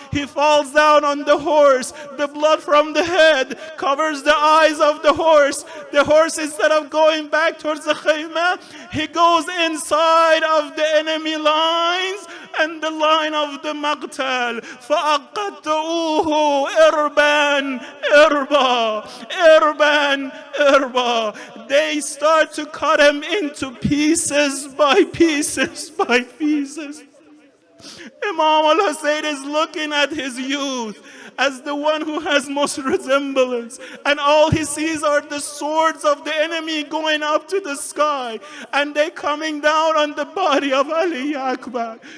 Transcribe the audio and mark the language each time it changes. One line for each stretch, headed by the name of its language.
English: He falls down on the horse. The blood from the head covers the eyes of the horse. The horse, instead of going back towards the khayma, he goes inside of the enemy lines and the line of the maqtal.
Arabic: فَأَقَّتُوهُ إِرْبًا إِرْبًا إِرْبًا إِرْبًا.
English: They start to cut him into pieces by pieces by pieces. Imam al-Hussein is looking at his youth as the one who has most resemblance, and all he sees are the swords of the enemy going up to the sky, and they coming down on the body of Ali Akbar.